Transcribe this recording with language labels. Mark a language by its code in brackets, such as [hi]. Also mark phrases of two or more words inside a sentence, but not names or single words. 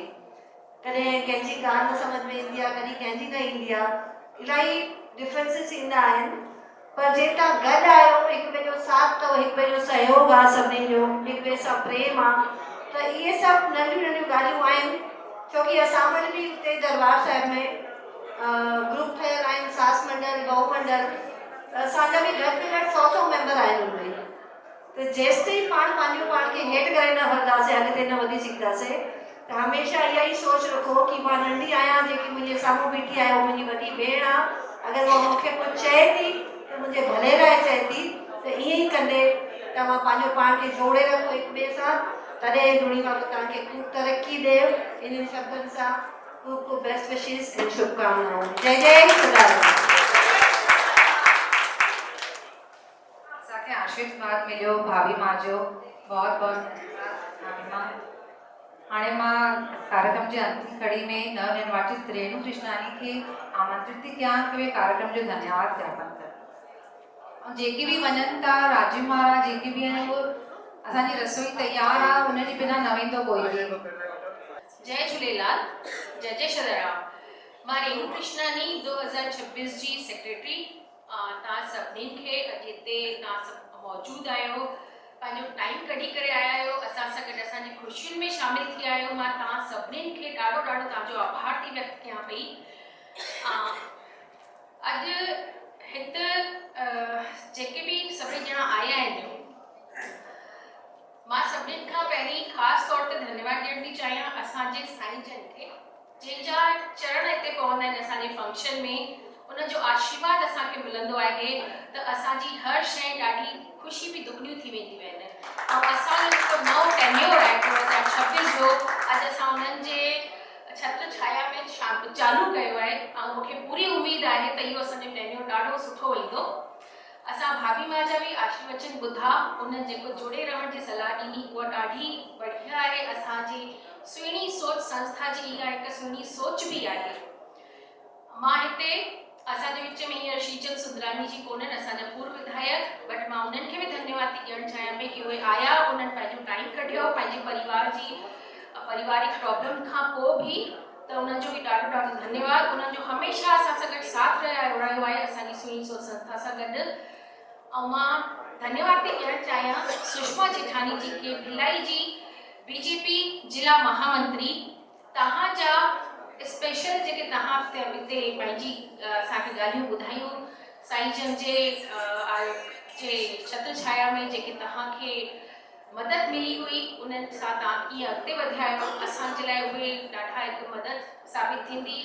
[sd] कॾहिं कंहिंजी ॻाल्हि न सम्झ में ईंदी आहे, कॾहिं कंहिंजी न ईंदी आहे, इलाही डिफरेंसिस ईंदा आहिनि। पर जे तव्हां गॾु आहियो, हिक ॿिए जो साथ अथव, हिक ॿिए जो सहयोग आहे, सभिनी जो हिक ॿिए सां प्रेम आहे, त इहे सभु नंढियूं नंढियूं ॻाल्हियूं आहिनि। छोकी असां वटि बि हुते दरबार साहिब में ग्रुप ठहियल आहिनि, सास मंडल, गौ मंडल, त असांजा बि घटि में घटि 100 मेंबर आहिनि हुनमें। त जेसि ताईं पाण खे हेठि करे न हलंदासीं, अॻिते न वधी सघंदासीं, त हमेशह इहा ई सोच रखो कि मां नंढी आहियां, जेकी मुंहिंजे साम्हूं बीठी आहे उहा मुंहिंजी वॾी भेण आहे। अगरि उहा मूंखे कुझु चए थी त मुंहिंजे भले लाइ चए थी, त ईअं ई कंदे तव्हां पंहिंजो पाण खे जोड़े रखो हिक ॿिए सां। तॾहिं दुनिया बाबा तव्हांखे ख़ूब तरक्की ॾे। इन्हनि शब्दनि सां ख़ूब [en] best wishes [sd] ऐं शुभकामनाऊं। जय जय सदाराम। असांखे आशीर्वाद मिलियो भाभी मां जो, बहुत बहुत भाभी मां। हाणे मां कार्यक्रम जे अंतिम कड़ी में नवनिर्वाचित रेणु कृष्णानी खे आमंत्रित थी कयां कि वे कार्यक्रम जो धन्यवाद ज्ञापन कनि। ऐं जेके बि वञनि था, राजीव महाराज जेके बि आहिनि, उहो असांजी रसोई तयार आहे, हुनजे बिना न वेंदो कोई बि। जय झूलेलाल, जय जय सदाराम। मां रेणु कृष्णानी 2026 जी सेक्रेटरी। तव्हां सभिनीनि खे अॼु हिते तव्हां सभु मौजूदु आहियो, पंहिंजो टाइम कढी करे आया आहियो, असां सां गॾु असांजी ख़ुशियुनि में शामिल थी आहियो। मां तव्हां सभिनीनि खे ॾाढो ॾाढो तव्हांजो आभार थी व्यक्त कयां पई। अॼु हिते जेके बि सभई ॼणा आया आहिनि, मां सभिनीनि खां पहिरीं ख़ासि तौर ते धन्यवाद ॾियण थी चाहियां असांजे साईं जन खे, जंहिंजा चरण हिते पवंदा आहिनि असांजे फंक्शन में। उनजो आशीर्वाद असांखे मिलंदो आहे त असांजी हर शइ ॾाढी ख़ुशी बि दुगनियूं थी वेंदियूं आहिनि। ऐं असांजो जेको नओं टेन्योर आहे 2026 जो, अॼु असां उन्हनि जे छत्र छाया में चालू कयो आहे। ऐं मूंखे पूरी उमेद आहे त इहो असांजो टेन्योर ॾाढो सुठो वेंदो। असां भाभी मां जा बि आशीर्वचन ॿुधा, उन्हनि जेको जुड़े रहण जी सलाह ॾिनी उहा ॾाढी बढ़िया आहे। असांजी सुहिणी सोच संस्था जी इहा हिकु सुहिणी सोच बि आहे। मां हिते असांजे विच में हींअर शीतल सुंदरानी जी कोन्हनि, असांजा पूर्व विधायक, बट मां उन्हनि खे बि धन्यवाद थी ॾियणु चाहियां पई कि उहे आया, उन्हनि पंहिंजो टाइम कढियो पंहिंजे परिवार जी पारिवारिक प्रॉब्लम खां पोइ बि, त उन्हनि जो बि ॾाढो ॾाढो धन्यवाद। उन्हनि जो हमेशह असां सां गॾु साथ रहियो आहे असांजी सुहिणी सोच संस्था सां गॾु। ऐं मां धन्यवाद थी ॾियणु चाहियां सुषमा जेठानी जी खे, भिलाई जी बीजेपी जिला महामंत्री। तव्हांजा स्पेशल जेके तव्हां हिते पंहिंजी असांखे ॻाल्हियूं ॿुधायूं, साईं जन जे छत्र छाया में जेके तव्हांखे मदद मिली हुई, उन्हनि सां तव्हां कीअं अॻिते वधिया आहियो, असांजे लाइ उहे ॾाढा हिकु मदद साबित थींदी।